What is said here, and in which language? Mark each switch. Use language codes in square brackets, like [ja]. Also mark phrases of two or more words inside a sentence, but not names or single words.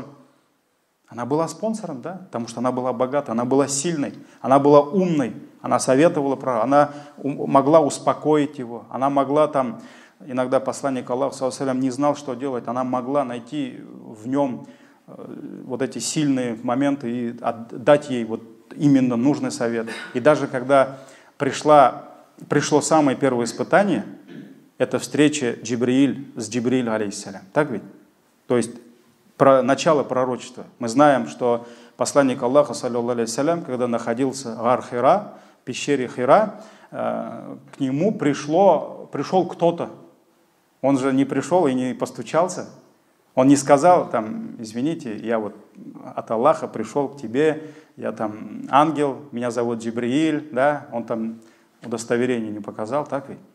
[ru] Она была спонсором, да, потому что она была богата, она была сильной, она была умной, она советовала, она могла успокоить его, она могла там, иногда посланник Аллаха, [ar] صلى الله عليه, [ru] не знал, что делать, она могла найти в нем вот эти сильные моменты и дать ей вот именно нужный совет. И даже когда пришло самое первое испытание, это встреча Джибрииль с Джибриилем, алейхиссалям. Так ведь? То есть начало пророчества. Мы знаем, что посланник Аллаха, [ar] صلى الله عليه وسلم, [ru] когда находился в Гар Хира, в пещере Хира, к нему пришел кто-то. Он же не пришел и не постучался. Он не сказал, там, извините, я вот от Аллаха пришел к тебе, я там ангел, меня зовут Джибрииль, да, он там удостоверение не показал, так ведь?